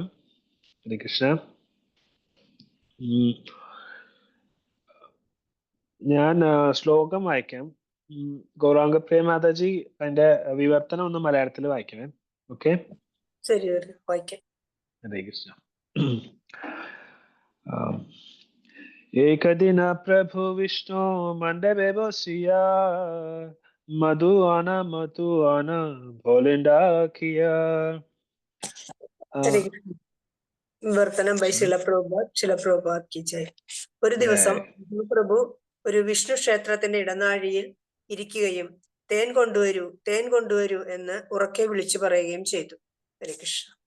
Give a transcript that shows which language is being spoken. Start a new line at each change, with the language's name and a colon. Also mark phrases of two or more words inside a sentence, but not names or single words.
Malayalam: ഹരേ കൃഷ്ണ. ഞാൻ ശ്ലോകം വായിക്കാം. ഗൗരാംഗപ്രിയ മാതാജി അതിന്റെ വിവർത്തനം ഒന്ന് മലയാളത്തിൽ വായിക്കണേ. ഓക്കെ, ശരി, വായിക്കാം. ഹരേ കൃഷ്ണ.
Bangla: একদিন প্রভু বিষ্ণু মণ্ডপে বসিয়া মধুআনা ভোলিণ্ডাকিয়া.
Malayalam: വിവർത്തനം ബൈ ശിലപ്രഭുപാദ്
Hindi: की जय.
Malayalam: ഒരു ദിവസം പ്രഭു ഒരു വിഷ്ണു ക്ഷേത്രത്തിന്റെ ഇടനാഴിയിൽ ഇരിക്കുകയും തേൻ കൊണ്ടുവരൂ എന്ന് ഉറക്കെ വിളിച്ചു പറയുകയും ചെയ്തു. ഹരേ കൃഷ്ണ.